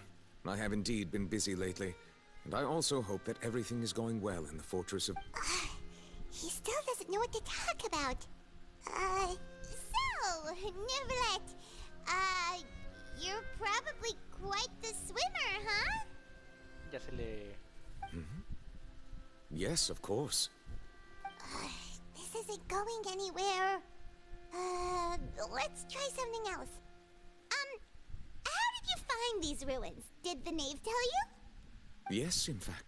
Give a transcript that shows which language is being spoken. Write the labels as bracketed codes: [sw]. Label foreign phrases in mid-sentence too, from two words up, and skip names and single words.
[en] I have indeed been busy lately. And I also hope that everything is going well in the fortress of... He still doesn't know what to talk about. So, Neverlet, you're probably quite the swimmer, huh? Ya se le... Yes, of course. This isn't going anywhere. Let's try something else. How did you find these ruins? Did the knave tell you? Yes, in fact.